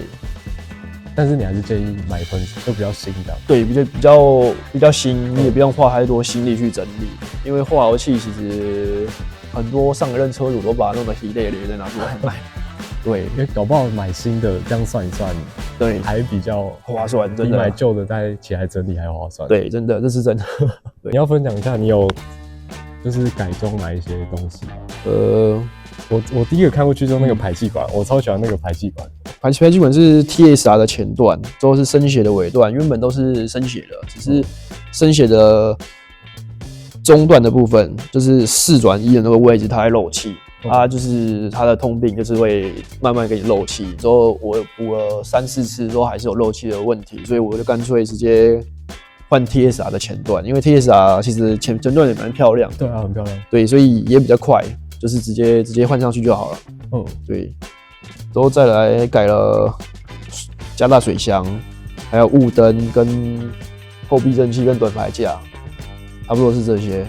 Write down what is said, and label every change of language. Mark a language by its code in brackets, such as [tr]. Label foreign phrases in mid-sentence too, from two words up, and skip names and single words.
[zh] 但是你還是建議買噴射，就比較新的。對，比較新，你也不用花太多心力去整理，因為化油器其實很多上一任車主都把它弄得稀咧咧再拿出来賣。对，因为搞不好買新的這樣算一算，對，還比較划算，真的。比買舊的再起來整理還划算。對，真的，這是真的。你要分享一下你有就是改裝哪一些東西嗎？我第一個看過去就是那個排氣管，我超喜歡那個排氣管。排氣管是 TSR 的前段，之後是生血的尾段，原本都是生血的，只是生血的中段的部分，就是4轉1的那個位置，它會漏氣。它就是它的通病，就是會慢慢給你漏氣。之後我補了3、4次之後還是有漏氣的問題，所以我就乾脆直接換 TSR 的前段，因為 TSR 其實前段也蠻漂亮的。對啊，很漂亮。對，所以也比較快，就是直接換上去就好了。對。之後再來改了加大水箱，還有霧燈跟後避震器跟短排架，差不多是這些。